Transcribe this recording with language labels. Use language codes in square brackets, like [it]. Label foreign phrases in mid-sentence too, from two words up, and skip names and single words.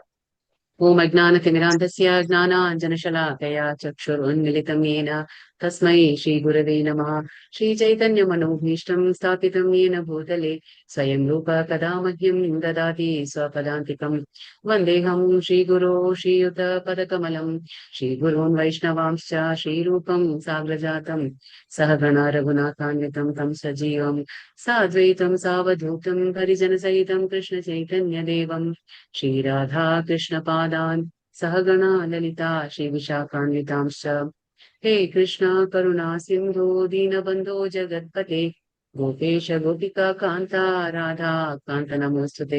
[sa] ഓം അജ്ഞാനതിമിരാന്ധസ്യ ജ്ഞാനാഞ്ജനശലാകയാ ചക്ഷുരുന്മിലിതം യേന തസ്മൈ ശ്രീഗുരവേ നമഃ. ശ്രീചൈതന്യമനോഭീഷ്ടം സ്ഥാപിതം യേന ഭൂതലെ സ്വയം രൂപ കഥാ മഹ്യം ദദാതി സ്വപദാന്തികം. വന്ദേഹം ശ്രീഗുരോ ശ്രീയുതപദകമലം ശ്രീഗുരോन् വൈഷ്ണവാംശ്ച ശ്രീരൂപം സാഗ്രജാതം सहगणा रघुनाथान्वितं तं सजीवं साद्वैतं सावधूतं परिजनसहितं कृष्णचैतन्यदेवं श्रीराधा कृष्णपादान् सहगणा ललिता श्रीविशाखान्वितांश्च। हे कृष्णा करुणा सिन्धो दीनबन्धो जगत्पते गोपेश गोपिका कान्ता राधा कान्त नमोऽस्तुते।